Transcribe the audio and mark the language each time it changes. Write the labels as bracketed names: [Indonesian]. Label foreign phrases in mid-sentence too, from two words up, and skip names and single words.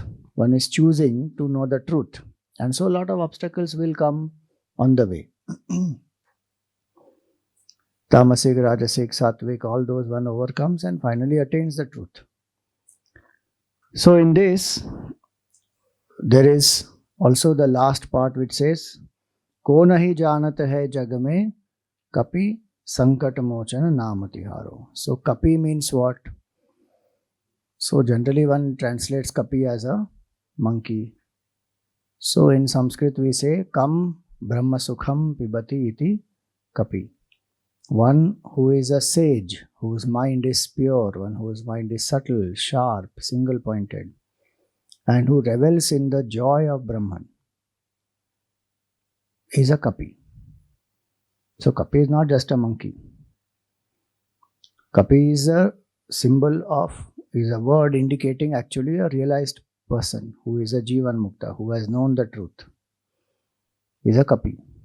[English] One is choosing to know the truth. And so a lot of obstacles will come on the way. Tamasic, Rajasic, Sattvic, all those one overcomes and finally attains the truth. So in this, there is also the last part which says, [Hindi] को नहीं जानत है जग में कपि संकट मोचन नाम तिहारो. [English] So kapi means what? So generally one translates kapi as a monkey. So in Sanskrit we say, [Sanskrit] कं ब्रह्म सुखं पिबति इति कपि. [English] One who is a sage, whose mind is pure, one whose mind is subtle, sharp, single-pointed, and who revels in the joy of Brahman, is a kapi. So kapi is not just a monkey. Kapi is a symbol of, is a word indicating actually a realized person who is a [Sanskrit] जीवन मुक्त, [English] who has known the truth, is a kapi.